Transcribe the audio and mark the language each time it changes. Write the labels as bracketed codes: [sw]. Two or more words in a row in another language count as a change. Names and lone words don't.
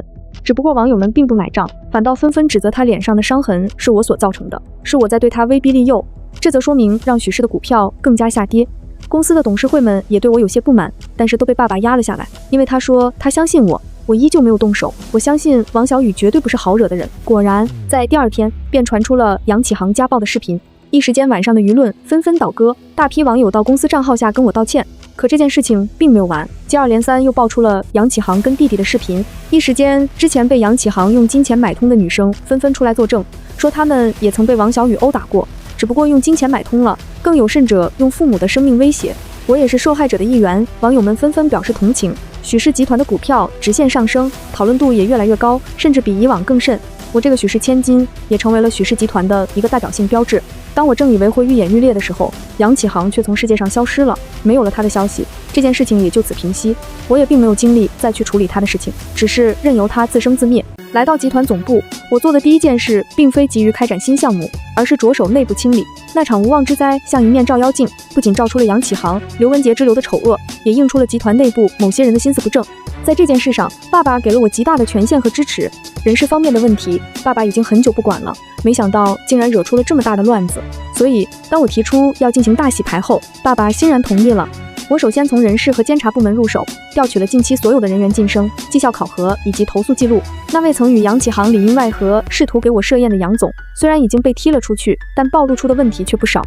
[zh] 只不過網友們並不買賬，反倒紛紛指責他臉上的傷痕是我所造成的，是我在對他威逼利誘。這則說明讓許氏的股票更加下跌。公司的董事會們也對我有些不滿，但是都被爸爸壓了下来，因為他說他相信我，我依舊沒有動手。我相信王小雨絕對不是好惹的人。果然，在第二天便傳出了楊啟航家暴的視頻，一時間晚上的輿論紛紛倒戈，大批網友到公司賬號下跟我道歉。可這件事情並沒有完，接二連三又爆出了楊啟航跟弟弟的視頻，一時間之前被杨啟航用金錢買通的女生紛紛出來作證，說他們也曾被王小雨毆打過，只不過用金錢買通了，更有甚者用父母的生命威脅。我也是受害者的一員，網友們紛紛表示同情。許氏集团的股票直線上升，討論度也越来越高，甚至比以往更甚。我這個許氏千金也成為了許氏集團的一個代表性標誌。當我正以為會愈演愈烈的時候，楊啟航卻從世界上消失了，沒有了他的消息，這件事情也就此平息。我也並沒有精力再去處理他的事情，只是任由他自生自滅。來到集團總部，我做的第一件事並非急於開展新項目，而是着手內部清理。那場無妄之災像一面照妖鏡，不僅照出了楊啟航、劉文杰之流的醜惡，也映出了集团內部某些人的心思不正。在這件事上，爸爸給了我極大的權限和支持。人事方面的問題，爸爸已經很久不管了，沒想到竟然惹出了這麼大的亂子。所以，當我提出要進行大洗牌後，爸爸欣然同意了。我首先從人事和監察部門入手，調取了近期所有的人員晉升、績效考核以及投訴記錄。那位曾與楊啟航裡應外合，試圖給我設宴的楊總，雖然已經被踢了出去，但暴露出的問題卻不少。